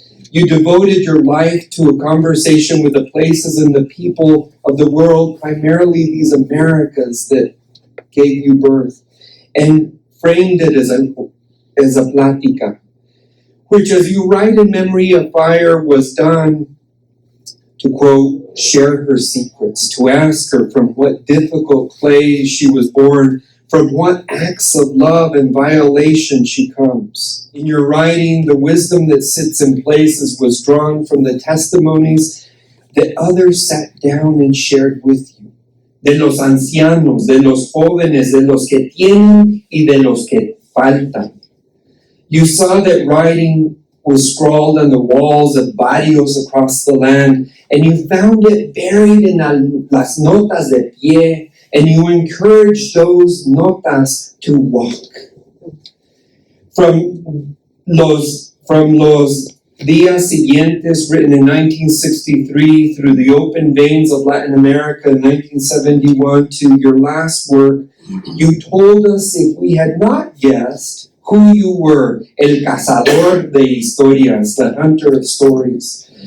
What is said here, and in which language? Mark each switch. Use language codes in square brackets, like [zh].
[en] You devoted your life to a conversation with the places and the people of the world, primarily these Americas that gave you birth, and framed it as a plática, which, as you write in Memory of Fire, was done to, quote, share her secrets, to ask her from what difficult clay she was born, from what acts of love and violation she comes. In your writing, the wisdom that sits in places was drawn from the testimonies that others sat down and shared with you. [es] De los ancianos, de los jóvenes, de los que tienen y de los que faltan. [en] You saw that writing was scrawled on the walls of barrios across the land, and you found it buried in [es] las notas de pie, [en] and you encouraged those notas to walk. From los Días Siguientes, written in 1963, through the open veins of Latin America in 1971, to your last work, you told us, if we had not guessed, who you were, [es] el cazador de historias, [en] the hunter of stories.